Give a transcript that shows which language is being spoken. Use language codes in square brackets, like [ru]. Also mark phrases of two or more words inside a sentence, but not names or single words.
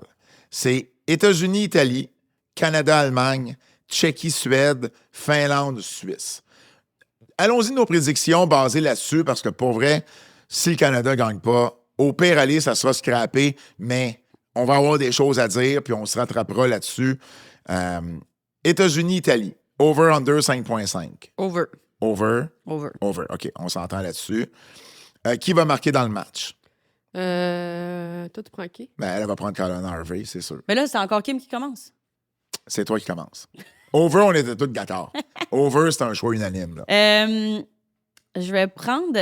[fr] C'est États-Unis-Italie, Canada-Allemagne, Tchéquie-Suède, Finlande-Suisse. Allons-y nos prédictions basées là-dessus, parce que pour vrai, si le Canada ne gagne pas, au pire aller, ça sera scrappé, mais on va avoir des choses à dire, puis on se rattrapera là-dessus. États-Unis-Italie, [en] over-under 5.5. Over. Over. Over. Over. [fr] OK, on s'entend là-dessus. Qui va marquer dans le match? Toi, tu prends qui? Ben, elle va prendre Colin Harvey, c'est sûr. Mais là, c'est encore Kim qui commence. C'est toi qui commence. Over, on était tous d'accord. Over, c'est un choix unanime. Là. Je vais prendre...